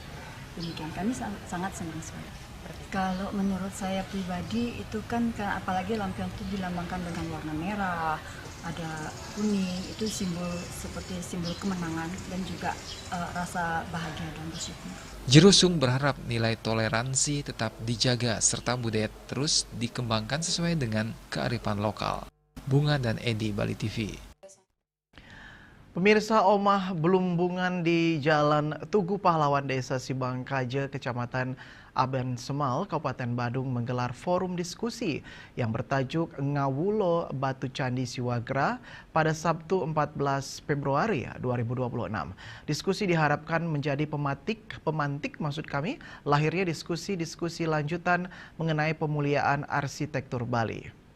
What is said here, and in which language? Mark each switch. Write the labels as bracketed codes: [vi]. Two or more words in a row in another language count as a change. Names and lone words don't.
[id] Demikian, kami sangat senang sekali. Kalau menurut saya pribadi itu kan apalagi lampion itu dilambangkan dengan warna merah, ada kuning, itu simbol seperti simbol kemenangan dan juga rasa bahagia dan bersyukur. Jiro Sung berharap nilai toleransi tetap dijaga serta budaya terus dikembangkan sesuai dengan kearifan lokal. Bunga dan Edi, Bali TV. Pemirsa, omah belumbungan di Jalan Tugu Pahlawan Desa Sibangkaja, Kecamatan Aben Semal, Kabupaten Badung menggelar forum diskusi yang bertajuk Ngawulo Batu Candi Siwagra pada Sabtu 14 Februari 2026. Diskusi diharapkan menjadi pemantik lahirnya diskusi-diskusi lanjutan mengenai pemuliaan arsitektur Bali.